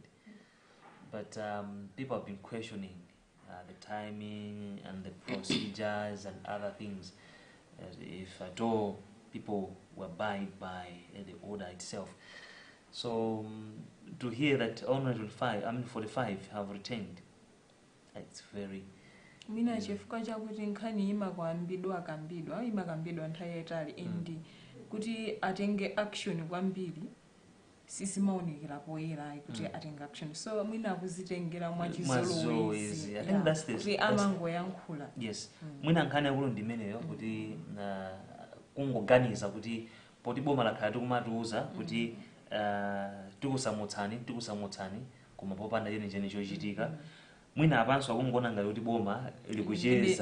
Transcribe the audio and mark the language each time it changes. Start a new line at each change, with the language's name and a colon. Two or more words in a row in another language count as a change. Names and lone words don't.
English: But people have been questioning the timing and the procedures and other things, if at all people will abide by the order itself. So to hear that only 45 have returned, it's very
Nyanja: mina chifukwa chakuti nkhani imakambidwa nthawi yayitali and kuti atenge action kwambiri sisimaonekera poyera kuti atenge action, so mwina akuzitengera mwachizolowezi.
English: I think that's the
Nyanja: kuti amangoyankhula. Yes, mwina nkhani yakulu ndimeneyo kuti kungoganiza kuti poti boma lakhala tikumatiuza kuti tikusamutsani koma popanda chenicheni chochitika. Mwina apanso akungona ngati kuti boma likucheza